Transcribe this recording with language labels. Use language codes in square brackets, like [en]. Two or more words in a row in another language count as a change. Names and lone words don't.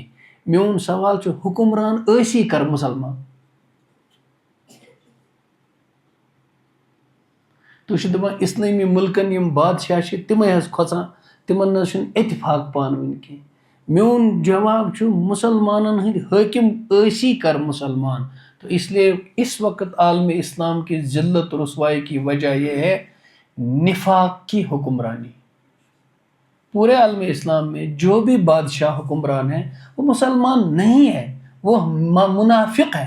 [ks] میون سوال چھُ حُکُمران ٲسی کر مُسلمان؟ تُہۍ چھِو دَپان اِسلٲمی مُلکن یِم بادشاہ چھِ تِمے حظ کھۄژان, تِمن نہ حظ چھُنہٕ اتفاق پانہٕ ؤنۍ کینٛہہ. میون جواب چھُ مُسلمانن ہٕنٛدۍ حٲکِم ٲسی کر مُسلمان. [ur] تو اس لیے اس وقت عالم اسلام کی ذلت رسوائی کی وجہ یہ ہے نفاق کی حکمرانی. پورے عالم اسلام میں جو بھی بادشاہ حکمران ہیں وہ مسلمان نہیں ہے, وہ منافق ہیں.